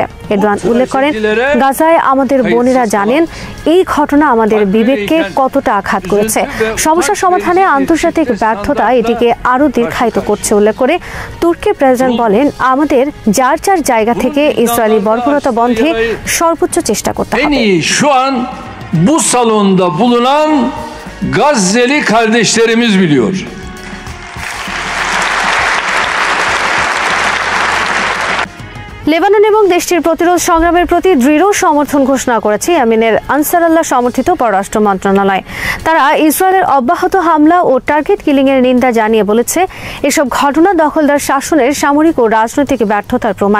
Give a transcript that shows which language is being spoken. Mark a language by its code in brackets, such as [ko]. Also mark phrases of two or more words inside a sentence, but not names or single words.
[bn] এরদোয়ান উল্লেখ করেন, গাজায় আমাদের বোনেরা জানেন এই ঘটনা আমাদের বিবেককে কতটা আঘাত করেছে। সমস্যা সমাধানে আন্তর্জাতিক ব্যর্থতা এটিকে আরো দীর্ঘায়িত করছে উল্লেখ করে তুর্কির প্রেসিডেন্ট বলেন, আমাদের যার যার জায়গা থেকে ইসরায়েলি বর্বরতা বন্ধে সর্বোচ্চ চেষ্টা করতে হবে। [tr] Bu salonda bulunan Gazze'li kardeşlerimiz biliyor. [bn] লেবানন এবং দেশটির প্রতিরোধ সংগ্রামের প্রতি দৃঢ় সমর্থন ঘোষণা করেছে ইয়েমেনের আনসারুল্লাহ সমর্থিত পররাষ্ট্র মন্ত্রণালয়। তারা ইসরায়েলের অব্যাহত হামলা ও [en] target killing [bn] এর নিন্দা জানিয়ে বলেছে, এসব ঘটনা দখলদার শাসনের সামরিক ও রাজনৈতিক ব্যর্থতার প্রমাণ।